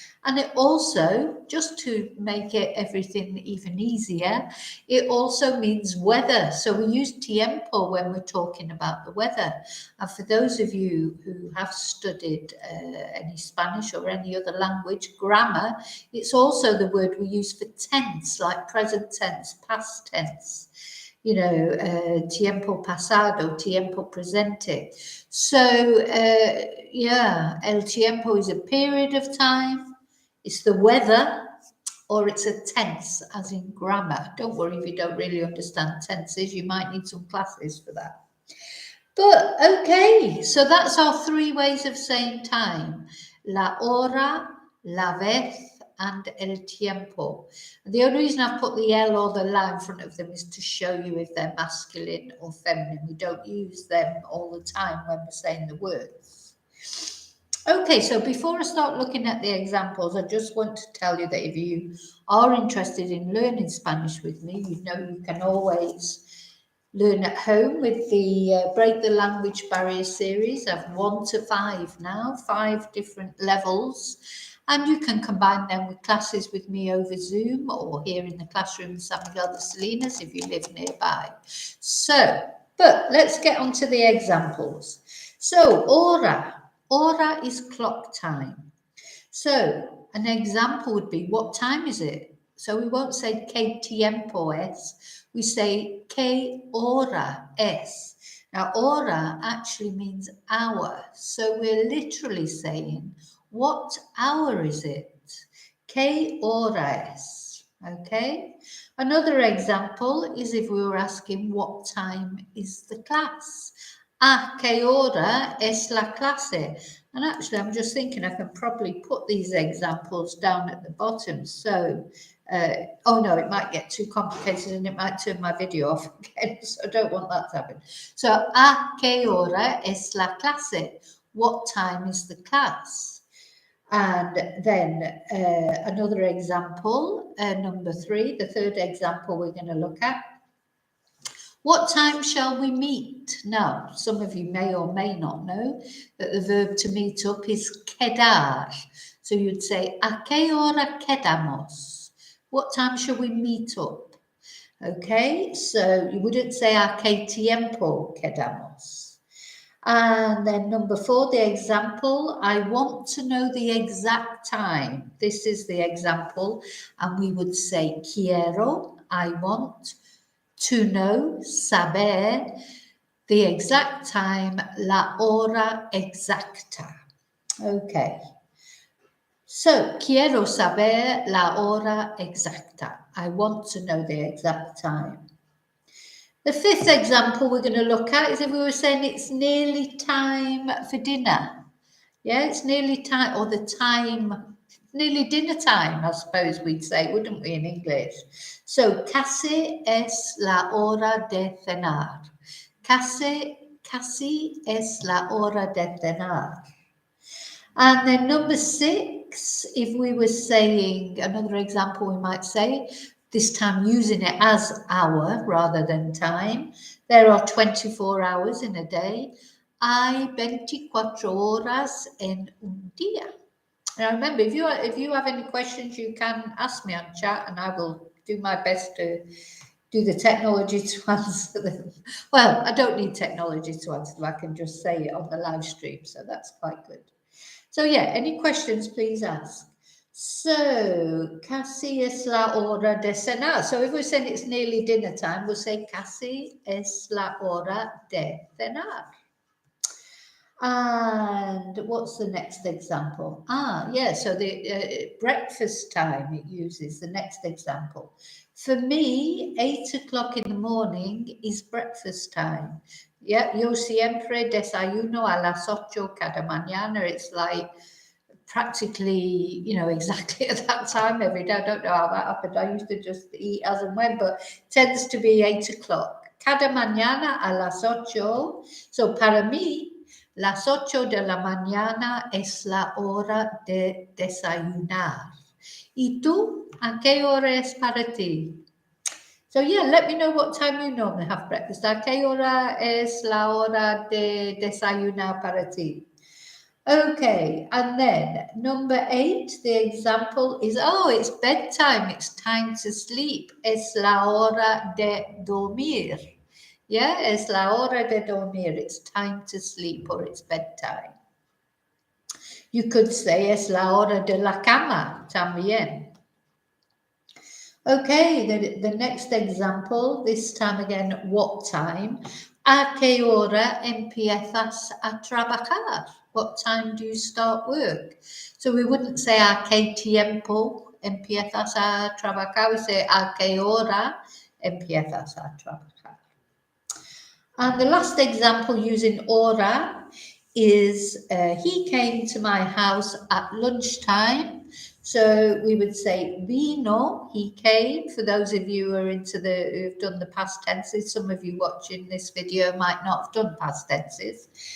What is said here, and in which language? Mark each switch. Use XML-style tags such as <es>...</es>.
<en>And it also, just to make it everything even easier, it also means weather. So we use tiempo when we're talking about the weather. And for those of you who have studied any Spanish or any other language, grammar, it's also the word we use for tense, like present tense, past tense. You know,</en> <es>tiempo pasado, tiempo presente.</es> <en>So, yeah, el tiempo is a period of time. It's the weather, or it's a tense, as in grammar. Don't worry if you don't really understand tenses. You might need some classes for that. But, okay, so that's our 3 ways of saying time.</en> <es>La hora, la vez, and el tiempo.</es> <en>And the only reason I've put the L or the la in front of them is to show you if they're masculine or feminine. We don't use them all the time when we're saying the words. Okay, so before I start looking at the examples, I just want to tell you that if you are interested in learning Spanish with me, you know you can always learn at home with the Break the Language Barrier series. I've 1 to 5 now, 5 different levels. And you can combine them with classes with me over Zoom or here in the classroom in San Miguel de Salinas if you live nearby. So, but let's get on to the examples. So, hora. Hora is clock time. So, an example would be, what time is it? So we won't say</en> <es>¿qué tiempo es?</es> <en>We say</en> <es>¿qué hora es?</es> <en>Now, hora actually means hour. So we're literally saying, what hour is it?</en> <es>¿Qué hora es?</es> <en>Okay. Another example is if we were asking what time is the class.</en> <es>¿A qué hora es la clase?</es> <en>And actually, I'm just thinking I can probably put these examples down at the bottom. So, oh no, it might get too complicated and it might turn my video off again. So I don't want that to happen. So,</en> <es>¿a qué hora es la clase?</es> <en>What time is the class? And then another example, number 3, the third example we're going to look at. What time shall we meet? Now, some of you may or may not know that the verb to meet up is quedar. So you'd say,</en> <es>¿a qué hora quedamos?</es> <en>What time shall we meet up? Okay, so you wouldn't say,</en> <es>¿a qué tiempo quedamos?</es> <en>And then number 4, the example, I want to know the exact time. This is the example, and we would say quiero, I want, to know, saber, the exact time,</en> <es>la hora exacta.</es> <en>Okay.</en> <es>So, quiero saber la hora exacta.</es> <en>I want to know the exact time. The 5th example we're going to look at is if we were saying it's nearly time for dinner. Yeah, it's nearly time, or the time, nearly dinner time, I suppose we'd say, wouldn't we, in English?</en> <es>So, casi es la hora de cenar. Casi es la hora de cenar.</es> <en>And then number 6, if we were saying, another example we might say, this time using it as hour rather than time. There are 24 hours in a day.</en> <es>Hay 24 horas en un día.</es> <en>Now remember, if you have any questions, you can ask me on chat and I will do my best to do the technology to answer them. Well, I don't need technology to answer them. I can just say it on the live stream. So that's quite good. So yeah, any questions, please ask.</en> <es>So, casi es la hora de cenar.</es> <en>So if we're saying it's nearly dinner time, we'll say</en> <es>casi es la hora de cenar.</es> <en>And what's the next example? Yeah, so the breakfast time it uses, the next example. For me, 8 o'clock in the morning is breakfast time.</en> <es>Yeah, yo siempre desayuno a las 8 cada mañana.</es> <en>It's like practically, exactly at that time every day. I don't know how that happened. I used to just eat as and when, but it tends to be 8 o'clock.</en> <es>Cada mañana a las 8. So para mí, las 8 de la mañana es la hora de desayunar. ¿Y tú? ¿A qué hora es para ti?</es> <en>So yeah, let me know what time you normally have breakfast.</en> <es>¿A qué hora es la hora de desayunar para ti?</es> <en>Okay, and then number 8, the example is, it's bedtime, it's time to sleep.</en> <es>Es la hora de dormir. Yeah, es la hora de dormir.</es> <en>It's time to sleep or it's bedtime. You could say</en> <es>es la hora de la cama también.</es> <en>Okay, the next example, this time again, what time?</en> <es>¿A qué hora empiezas a trabajar?</es> <en>What time do you start work? So we wouldn't say</en> <es>¿a qué tiempo empiezas a trabajar?</es> <en>We say</en> <es>¿a qué hora empiezas a trabajar?</es> <en>And the last example using hora is he came to my house at lunchtime. So we would say vino, he came. For those of you who are who've done the past tenses, some of you watching this video might not have done past tenses.</en>